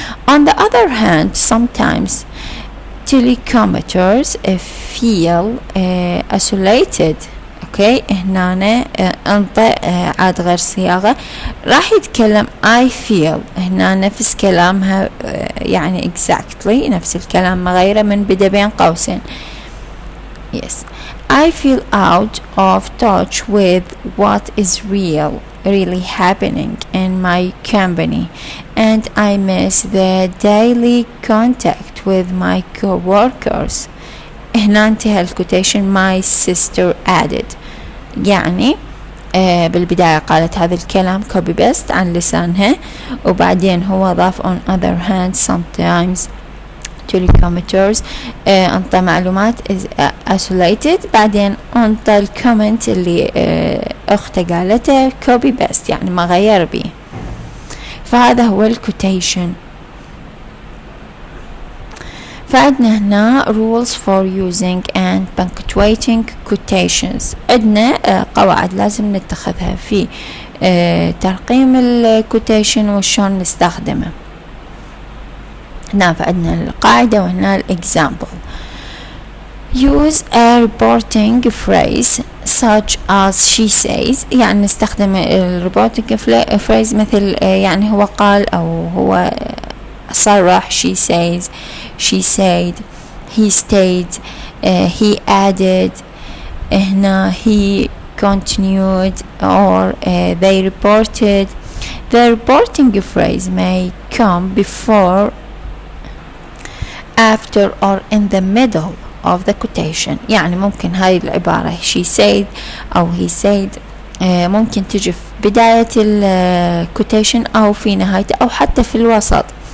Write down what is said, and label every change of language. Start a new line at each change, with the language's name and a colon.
English: On the other hand, sometimes telecommenters feel isolated.
Arabic: اوكي هنا انطى عاد غير صياغة، راح يتكلم
English: I feel،
Arabic: هنا نفس كلامها يعني exactly نفس الكلام مغيرة من بدا بين قوسين.
English: Yes, I feel out of touch with what is really happening in my company, and I miss the daily contact with my co-workers.
Arabic: هنا انتهى الكوتيشن.
English: My sister added،
Arabic: يعني بالبداية قالت هذا الكلام copy paste عن لسانها، وبعدين هو ضاف
English: on other hand sometimes telecommenters
Arabic: انطى معلومات
English: is isolated،
Arabic: بعدين انطى الكومنت اللي اخته قالته copy paste يعني ما غير بيه. فهذا هو الكوتيشن. فعندنا هنا
English: rules for using and punctuating quotations.
Arabic: عندنا قواعد لازم نتخذها في ترقيم الكوتيشن وشون نستخدمه. هنا فعندنا القاعدة وهنا الexample.
English: Use a reporting phrase such as she says،
Arabic: يعني نستخدم الروبوتك phrase مثل يعني هو قال أو هو صرح.
English: she says، she said، he stayed، he added،
Arabic: هنا
English: he continued or they reported. The reporting phrase may come before, after or in the middle of the quotation.
Arabic: يعني ممكن هاي العبارة
English: she said
Arabic: أو
English: he said
Arabic: ممكن تجي في بداية quotation أو في نهايته أو حتى في الوسط.